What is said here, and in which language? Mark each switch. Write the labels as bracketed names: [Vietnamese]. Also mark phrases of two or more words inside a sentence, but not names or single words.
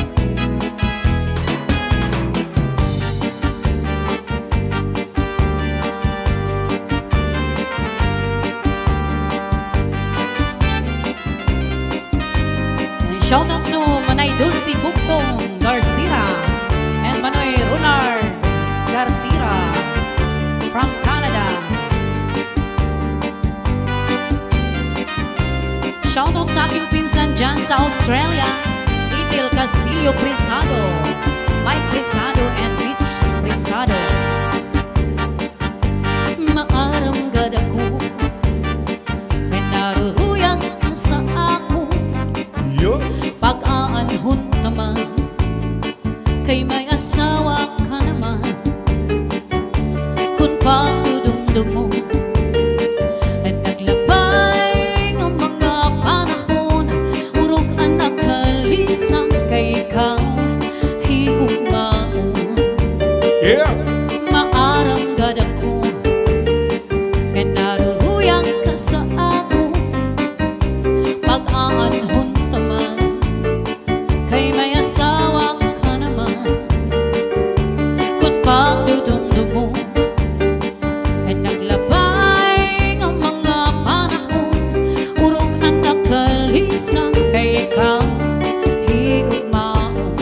[English] Shout out to Manay Dulce Buktong Garcia and Manoy Runard Garcia from Canada. Shout out [Filipino] sa aking pinsan dyan sa Australia, Itil Castillo Presado, Mike Presado and Rich Presado. [Waray] Maaram gad ako, may naruruyang ka sa ako. Yo. Pag-aanhon naman, kay may asawa ka naman. Kung pagdudumdum mo at naglabay ng mga panahon, urog ang nakalisang kay ikaw higugmaon. Yeah. Maaram gad ako, kay naruruyang ka sa ako. Pag-aanhon naman, kay may asawa ka naman. Kung pagdudumdum mo ay naglabay ng mga panahon, urong ang nakalisang kay ikaw higugmaon.